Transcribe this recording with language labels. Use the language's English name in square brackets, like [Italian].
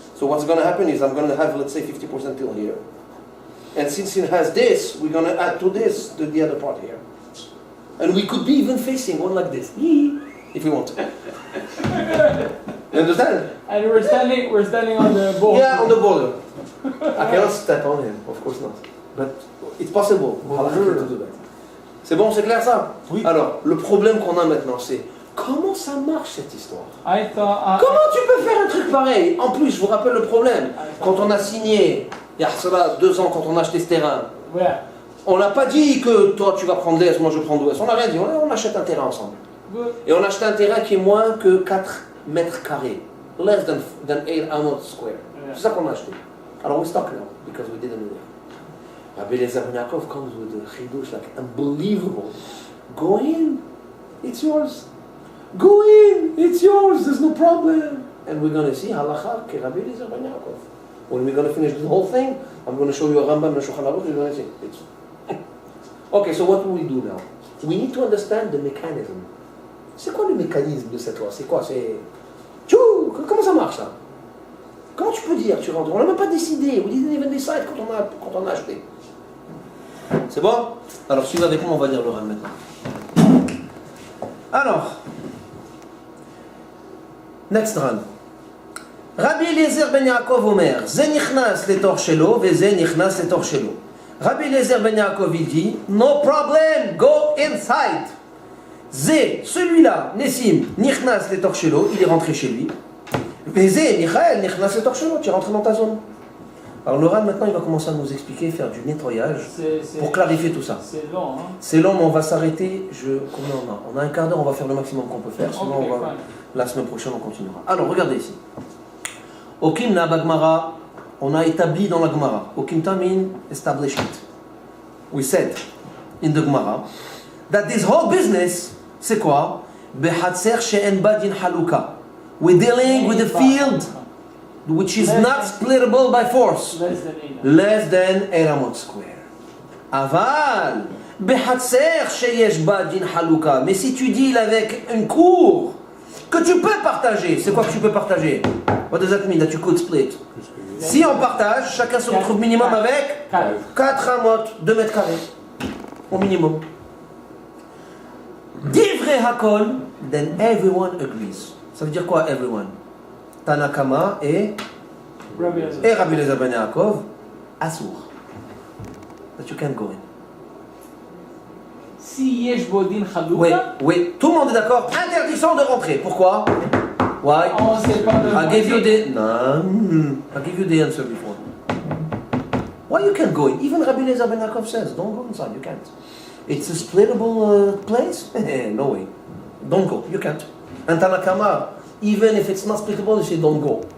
[English] So what's going to happen is I'm going to have, let's say, 50% till here. And since it has this, we're going to add to this the other part here. And we could be even facing one like this, if we want. You understand? And we're standing on the border. Yeah, on the border. I cannot step on him, of course not. But it's possible. To do that. [French] C'est bon, c'est clair ça? Oui. Alors, le problème qu'on a maintenant, c'est comment ça marche cette histoire? [English] I thought. [French] Comment tu peux faire un truc pareil? En plus, je vous rappelle le problème. Quand on a signé, il y a cela 2 ans, quand on a acheté ce terrain, [English] Yeah. [French] on n'a pas dit que toi tu vas prendre l'Est, moi je prends l'Ouest. On n'a rien dit, on achète un terrain ensemble. [English] Good. [French] Et on a acheté un terrain qui est moins que 4 mètres carrés. [English] Less than 8 amot square. Yeah. [French] C'est ça qu'on a acheté. [English] Alors we stuck now, because we didn't know that. Rabbi Eliezer ben Yaakov comes with a chidush like unbelievable. Go in, it's yours. Go in, it's yours, there's no problem. And we're going to see halacha ke Rabbi Eliezer ben Yaakov. When we're going to finish the whole thing, I'm going to show you a Rambam and a Shulchan Aruch, you're going to see. It's okay, so what do we do now? We need to understand the mechanism. [French] C'est quoi le mécanisme de cette loi? C'est quoi? C'est... Tchou! Comment ça marche ça? Comment tu peux dire tu rentres? On n'a même pas décidé. [English] We didn't even decide [French] quand on a acheté. C'est bon? Alors suivez avec moi, on va lire le Ran maintenant. Alors, next Ran. [Hebrew] רבי אליעזר בן יעקב אומר, זה נכנס לתוך שלו וזה נכנס לתוך שלו. [English] רבי אליעזר בן יעקב [French] il dit, [English] no problem, go inside. [French] זה, celui-là, Nessim, [Hebrew] נכנס לתוך שלו, [French] il est rentré chez lui. [Hebrew] וזה, מיכאל, נכנס לתוך שלו, [French] tu es rentré dans ta zone. Alors le Ran maintenant il va commencer à nous expliquer, faire du nettoyage pour clarifier tout ça. C'est long, hein? C'est long mais on va s'arrêter, combien on a? On a un quart d'heure, on va faire le maximum qu'on peut faire, sinon [English] Okay, [French] on va... [English] fine. [French] La semaine prochaine on continuera. Alors regardez ici. Okimna Bagmara, on a établi dans la Gemara. [English] Okimta mean establishment. We said in the Gemara that this whole business, [French] c'est quoi? [Hebrew] Behatzer she'en badin haluka. [English] We're dealing with a field which is not splittable by force. Less than 8. Less than 8 amot square. Aval, [Hebrew] Behatser sheyesh ba din haluka. [French] Mais si tu deals avec une cour que tu peux partager, c'est quoi que tu peux partager? [English] What does that mean that you could split? [French] Si on partage, chacun se retrouve minimum avec 4 amot, 2 mètres carrés. Au minimum. [Hebrew] Divrei hakol, [English] then everyone agrees. [French] Ça veut dire quoi, everyone? [English] Tanakama et Rabbi Eliezer ben Yaakov, Asur. That you can go in. [Hebrew] Si yesh bodin [French] Oui, [Hebrew] chaluka, [French] oui, tout le monde est d'accord. Interdiction de rentrer. Pourquoi? Why? on sait pas de [English] I gave you the I gave you the answer before. Why you can't go in? Even Rabbi Eliezer ben Yaakov says, don't go inside. You can't. It's a splittable place. No way. Don't go. You can't. And Tanakama, even if it's not splittable, they say don't go.